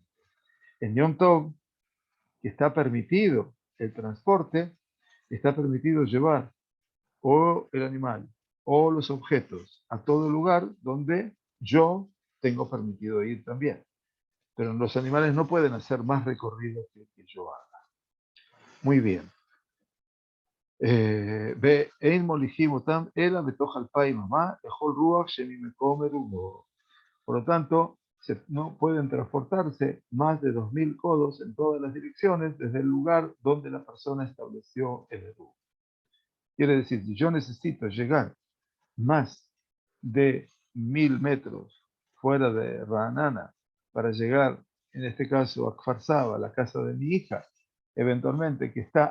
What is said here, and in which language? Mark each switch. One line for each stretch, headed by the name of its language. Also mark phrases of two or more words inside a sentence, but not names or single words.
Spanish: En Yom Tov, que está permitido el transporte, está permitido llevar o el animal o los objetos a todo lugar donde yo tengo permitido ir también. Pero los animales no pueden hacer más recorrido que yo haga. Muy bien.
Hebrew: ואין מוליכים אותם אלא בתוך 2000 אמה לכל רוח שממקום מרובו.
Spanish: Por lo tanto, no pueden transportarse más de 2000 codos en todas las direcciones desde el lugar donde la persona estableció el erub. Quiere decir, si yo necesito llegar más de 1000 metros fuera de Ra'anana para llegar, en este caso, a Kfar Saba, la casa de mi hija, eventualmente que está